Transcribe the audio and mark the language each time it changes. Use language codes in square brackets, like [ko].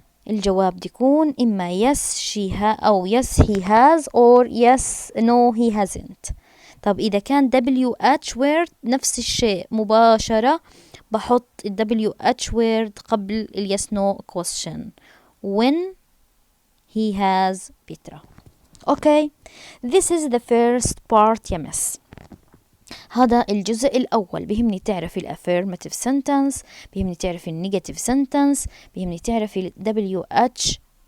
[ar] الجواب دي يكون إما yes أو [en] yes he has or yes no he hasn't. [ar] طب إذا كان WH word نفس الشيء مباشرة بحط WH word قبل yes no question. [en] when he has Petra. okay. this is the first part يا miss. [ar] هذا الجزء الأول. بيهمني تعرفي الأفيرماتيف سنتنس، بيهمني تعرفي النيجاتيف سنتنس، بيهمني تعرفي ال WH.